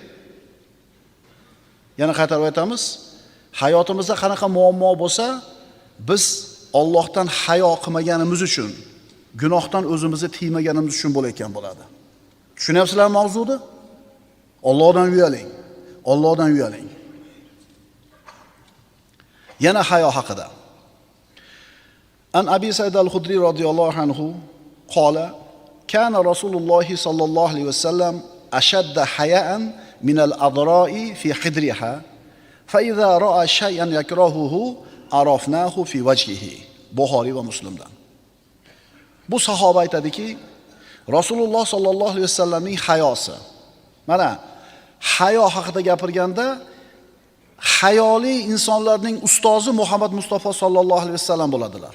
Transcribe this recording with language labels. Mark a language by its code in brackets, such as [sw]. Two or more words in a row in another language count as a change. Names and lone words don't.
[uz] Yana qaytarib aytamiz, hayotimizda qanaqa muammo bo'lsa, biz Allohdan hayo qilmaganimiz uchun, gunohdan o'zimizni tiymaganimiz uchun bo'layotgan bo'ladi. Tushunyapsizlarmi mavzuni? Allohdan uyaling. Yana hayo haqida. [ar] عن أبي سعيد الخدري رضي الله عنه قال كان رسول الله صلى الله عليه وسلم أشد حياء من العذراء في خدرها فإذا رأى شيئا يكرهه عرفناه في وجهه. [uz] Buxoriy va Muslimdan. Bu sahoba aytadiki, Rasululloh [ar] صلى الله عليه وسلم [uz] hayosi. Mana hayo haqida gapirganda hayoli insonlarning ustozi Muhammad Mustafa [ar] صلى الله عليه وسلم [uz] bo'ladilar.